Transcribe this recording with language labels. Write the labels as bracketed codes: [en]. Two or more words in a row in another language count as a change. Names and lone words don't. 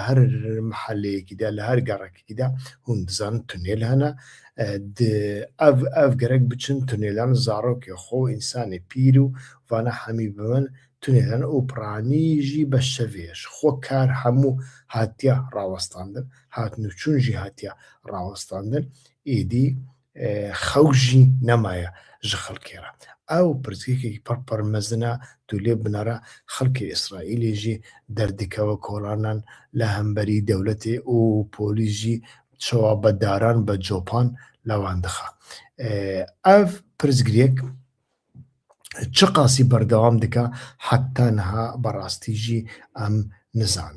[ku] هەر محەلەیەکیدا لە هەر گەڕێکێکیدا هون دەزانن تونێل هەنا ئەv گەرەک بچن تونێلان زارۆکێ خۆ ئینسانی پیر و وانە هەمی بمن تونێلان ئەو پرانیژی بە شەوێش خۆ کار هەموو هاتیە ڕاوەستاندن هاتن و چونژی هاتیە ڕاوەستاندن ئیدی خەوژی نەمایە ji xelkê re ew pirsgirêkekî pir mezin e tu lê binêre xelkê İsraîlê jî derdikeve kolanan li hemberî dewletê û polîs jî çawabedaran bi copan lawan dixe. Ev pirsgirêk çi qasî berdewam dike heta niha berastî jî em nizanin.